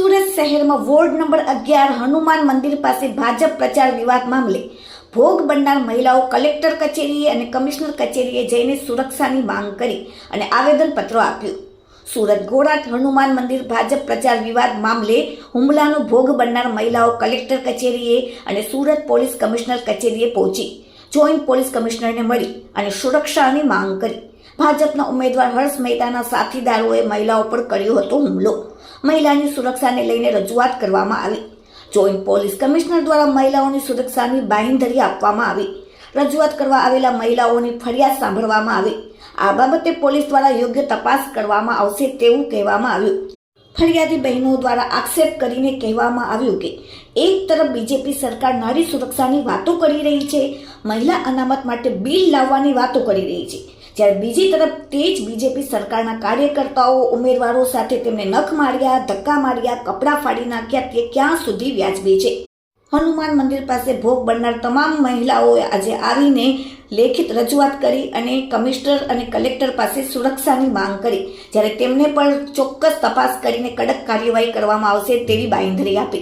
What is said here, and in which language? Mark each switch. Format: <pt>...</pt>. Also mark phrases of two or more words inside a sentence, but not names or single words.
<gu>શહેર મેં વોર્ડ નંબર 11 હનુમાન મંદિર પાસ ભાજપ પ્રચાર વિવાદ મામલે ભોગ બનનાર મહિલાઓ કલેક્ટર કચેરીએ અને કમિશનર કચેરીએ જઈને સુરક્ષાની માંગ કરી અને આવેદનપત્ર આપ્યું। સુરત ઘોડાટ હનુમાન મંદિર ભાજપ પ્રચાર વિવાદ મામલે હુમલાનો ભોગ બનનાર મહિલાઓ કલેક્ટર કચેરીએ અને સુરત પોલીસ કમિશનર કચેરીએ પહોંચી જોઇન્ટ પોલીસ કમિશનરને મળી અને સુરક્ષાની માંગ કરી। ભાજપના ઉમેદવાર હર્ષ મહેતાના સાથીદારોએ મહિલાઓ પર કર્યો હતો હુમલો। મહિલાની સુરક્ષાને લઈને રજૂઆત કરવામાં આવી। જોઇન્ટ પોલીસ કમિશનર દ્વારા મહિલાઓની સુરક્ષાની બાંહેધરી આપવામાં આવી। રજૂઆત કરવા આવેલા મહિલાઓની ફરિયાદ સાંભળવામાં આવી। આ બાબતે પોલીસ દ્વારા યોગ્ય તપાસ કરવામાં આવશે તેવું કહેવામાં આવ્યું। ફરિયાદી બહેનો દ્વારા આક્ષેપ કરીને કહેવામાં આવ્યું કે એક તરફ બીજેપી સરકાર નારી સુરક્ષાની વાતો કરી રહી છે, મહિલા અનામત માટે બિલ લાવવાની વાતો કરી રહી છે, જ્યારે બીજી તરફ તે જ બીજેપી સરકારના કાર્યકર્તાઓ ઉમેદવારો સાથે તેમને નખ માર્યા, ધક્કા માર્યા, કપડાં ફાડી નાખ્યા તે ક્યાં સુધી વ્યાજબી છે? હનુમાન મંદિર પાસે ભોગ બનનાર તમામ મહિલાઓએ આજે આવીને લેખિત રજૂઆત કરી અને કમિશનર અને કલેક્ટર પાસે સુરક્ષાની માંગ કરી, જ્યારે તેમને પણ ચોક્કસ તપાસ કરીને કડક કાર્યવાહી કરવામાં આવશે તેવી બાંહેધરી આપી।</gu>